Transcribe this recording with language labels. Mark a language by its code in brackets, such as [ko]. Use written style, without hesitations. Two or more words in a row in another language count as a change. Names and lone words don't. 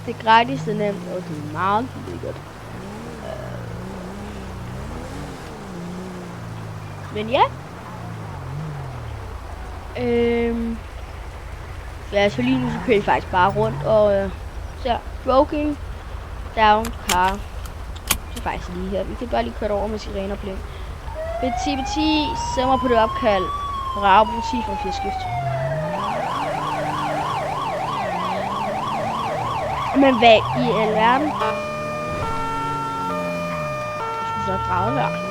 [da] Det er gratis, det er nemt, og det er meget lækkert. Men ja. Ja, så lige nu så kører jeg faktisk bare rundt og ser [en] broken down car. [da] Så faktisk lige her. Vi kan bare lige køre over med sirener og blink. BT, send mig på det opkald. Bravo 10 fra 4 skift. Men hvad i alverden? Jeg skulle så drage der.